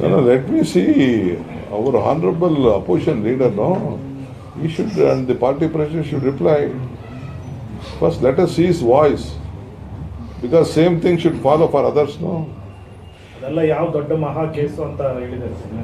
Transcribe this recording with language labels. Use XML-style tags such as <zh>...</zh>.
<en>Let me see our honourable opposition leader. No, he should, and the party president should reply. First let us see his voice, because same thing should follow for others. No,</en> <kn>ಅದೆಲ್ಲ ಯಾವ ದೊಡ್ಡ ಮಹಾ case ಅಂತ ಹೇಳಿದ್ದಾರೆ</kn>